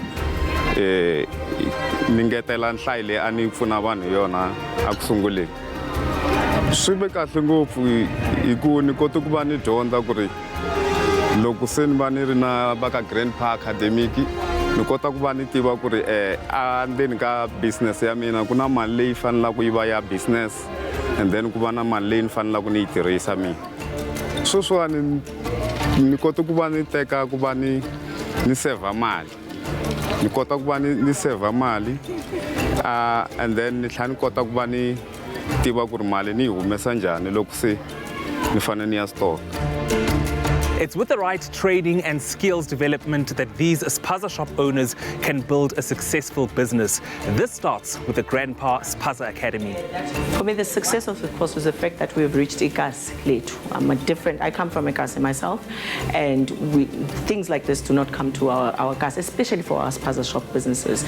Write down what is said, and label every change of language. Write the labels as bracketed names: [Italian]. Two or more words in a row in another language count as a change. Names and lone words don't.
[Tsonga] Ni ngetela nhlayo leyi a ni pfuna vanhu hi yona a ku sunguleni. Swi ve kahle ngopfu hi ku ni kota ku va ni dyondza ku ri loko se ni va ni ri na va ka Grandpa Academic, ni kota ku va ni tiva ku ri endzeni ka business ya mina ku na mali leyi fanelaka yi va ya business, [English] and then [Tsonga] ku va na mali leyi ni fanelaka ni yi tirhisa mina. Sweswiwani ni kota ku va ni teka ku va ni save mali. Ni kota ku va ni save mali, [English] and then [Tsonga] ni tlhela ni kota ku va ni tiva ku ri mali ni yi humesa njhani loko se ni fanele ni ya store. [English] It's with the right training and skills development that these spaza shop owners can build a successful business. This starts with the Grandpa Spaza Academy. For me, the success of the course was the fact that we have reached Ikas late. I come from Ikas myself, and things like this do not come to our Ikas, especially for our spaza shop businesses.